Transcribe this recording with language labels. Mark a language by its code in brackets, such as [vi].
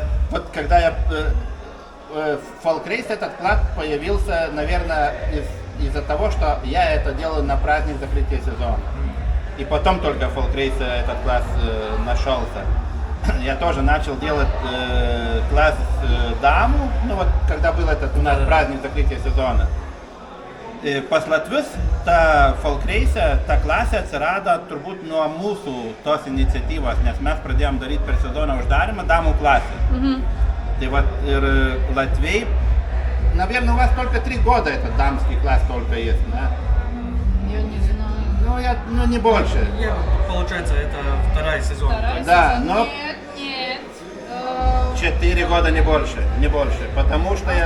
[ru] Вот когда я в фолкрейс этот класс появился, наверное, из-за того, что я это делаю на праздник закрытия сезона. И потом только в фолкрейсе этот класс нашелся. Я тоже начал делать класс даму, ну вот когда был этот у нас праздник закрытия сезона. [lt] Pas latvius ta folkreise, ta klasė atsirado turbūt nuo mūsų tos iniciatyvos, nes mes pradėjom daryti per sezoną uždarimą даму klasę. [ru] Tai вот Латвей, наверное, у вас только 3 года этот дамский класс только есть, да? Я не знаю. Ну не больше. Получается, это второй сезон. Да, но Нет. 4 года не больше, потому что я...